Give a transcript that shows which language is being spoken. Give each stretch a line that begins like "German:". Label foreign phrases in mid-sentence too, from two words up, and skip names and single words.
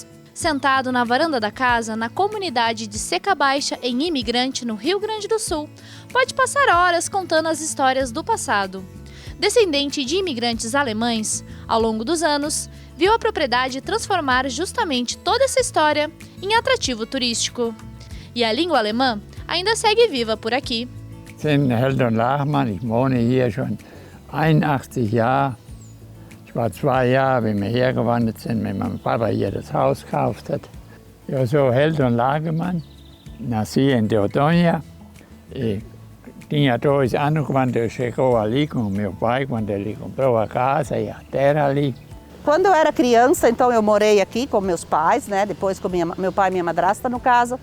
Portuguese: Sentado na varanda da casa, na comunidade de Seca Baixa, em Imigrante, no Rio Grande do Sul, pode passar horas contando as histórias do passado. Descendente de imigrantes alemães, ao longo dos anos, viu a propriedade transformar justamente toda essa história em atrativo turístico. E a língua alemã ainda segue viva por aqui.
German: Ich bin Heldon Lachmann, ich wohne hier schon 81 Jahre. Ich war 2 Jahre, wie wir hergewandert sind, mit meinem Papa hier das Haus gekauft hat.
Portuguese: Eu sou Heldon Lachmann, nasci em Teutônia e tinha 2 anos quando eu chegou ali com o meu pai, quando ele comprou a casa e a terra ali. Quando eu era criança, então eu morei aqui com meus pais, né? Depois com meu pai e minha madrasta, no caso.